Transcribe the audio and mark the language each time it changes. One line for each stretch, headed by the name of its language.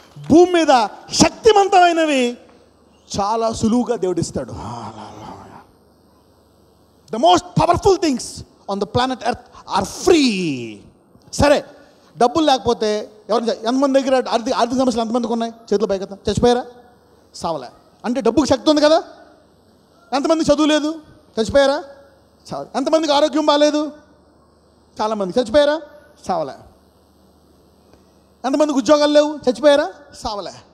Telugu: భూమి మీద శక్తివంతమైనవి చాలా సులువుగా దేవుడు ఇస్తాడు.
English: The most powerful things on the planet Earth are free.
Telugu: సరే, డబ్బులు లేకపోతే ఎంతమంది దగ్గర ఆర్థిక సమస్యలు ఎంతమందికి ఉన్నాయి? చేతులు పై కదా. చచ్చిపోయారా? సావలే. అంటే డబ్బుకి శక్తి ఉంది కదా. ఎంతమంది చదువు లేదు? చచ్చిపోయారా? చావలే. ఎంతమందికి ఆరోగ్యం బాగాలేదు? చాలామంది. చచ్చిపోయారా? చావలే. ఎంతమందికి ఉద్యోగాలు లేవు? చచ్చిపోయారా? చావలే.